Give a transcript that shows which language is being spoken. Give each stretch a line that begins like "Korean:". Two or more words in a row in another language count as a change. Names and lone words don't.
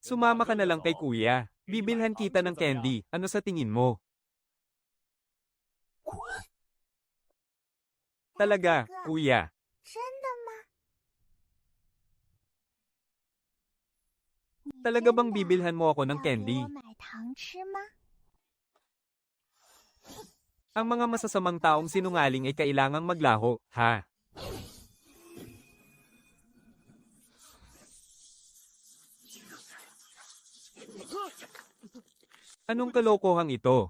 Filipino: Sumama ka na lang kay kuya. Bibilhan kita ng candy. Ano sa tingin mo? Talaga, kuya.
Chinese: 真的吗？
Filipino: Talaga bang bibilhan mo ako ng
Chinese: 要给
Filipino: candy?
Chinese: 我买糖吃吗？
Filipino: Ang mga masasamang taong sinungaling ay kailangang maglaho, ha? Anong kalokohang ito?